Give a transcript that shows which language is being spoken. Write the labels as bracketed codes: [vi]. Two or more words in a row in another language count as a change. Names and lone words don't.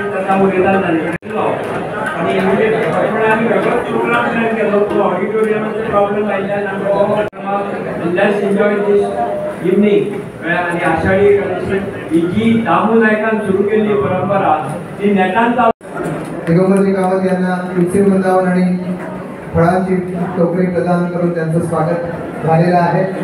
[kok] तेन्ना उलयताना आनी इमिडिएट आमी वेगळोच प्रोग्राम प्लॅन केलो. तो ऑडिटोरियमाचो प्रॉब्लम आयिल्ल्यान आमकां [en] let's enjoy this evening. [kok] आणि आषाढी एकादशी ही जी दामू नायकान सुरू केल्ली परंपरा ती नेटान [mr] दिगंबरजी कामत यांना तुलसी वृंदावन आणि फळांची टोकरी प्रदान करून त्यांचं स्वागत झालेलं आहे.